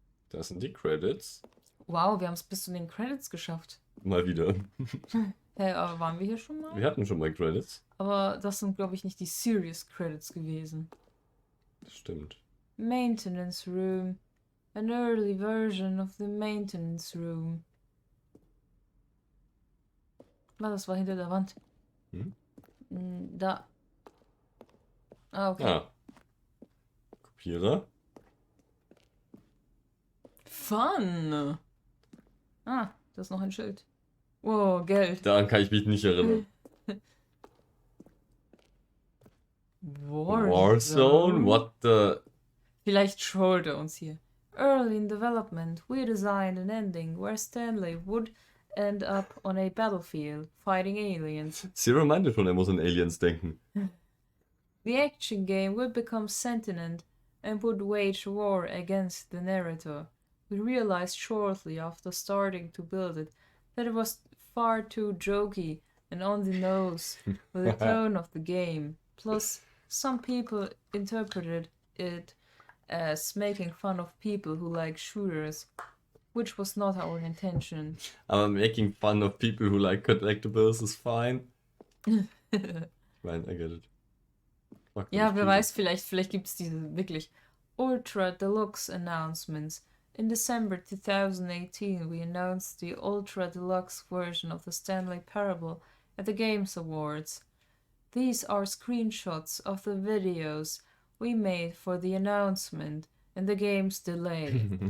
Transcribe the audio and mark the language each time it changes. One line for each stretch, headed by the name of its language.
German: Das sind die Credits. Wow, wir haben es bis zu den Credits geschafft. Mal wieder. Hey, aber waren wir hier schon mal? Wir hatten schon mal Credits. Aber das sind, glaube ich, nicht die Serious Credits gewesen. Das stimmt.
English: Maintenance Room. An early version of the Maintenance Room.
German: Das war hinter der Wand. Da. Ah, okay. Ah. Kopierer.
English: Fun!
German: Ah, da ist noch ein Schild. Wow, Geld. Daran kann ich mich nicht erinnern.
English: Warzone? What the...
German: Vielleicht trollt er uns hier.
English: Early in development, we designed an ending where Stanley would end up on a battlefield fighting aliens.
German: Zero meinte schon, er muss an Aliens denken.
English: The action game would become sentient and would wage war against the narrator. We realized shortly after starting to build it that it was far too jokey and on the nose with the tone of the game. Plus, some people interpreted it as making fun of people who like shooters, which was not our intention.
German: Aber
English: making fun of people who like collectibles is fine. Nein, I get it.
German: Ja, wer weiß, vielleicht gibt es diese wirklich Ultra Deluxe Announcements.
English: In December 2018, we announced the Ultra Deluxe version of the Stanley Parable at the Games Awards. These are screenshots of the videos we made for the announcement and the game's delay.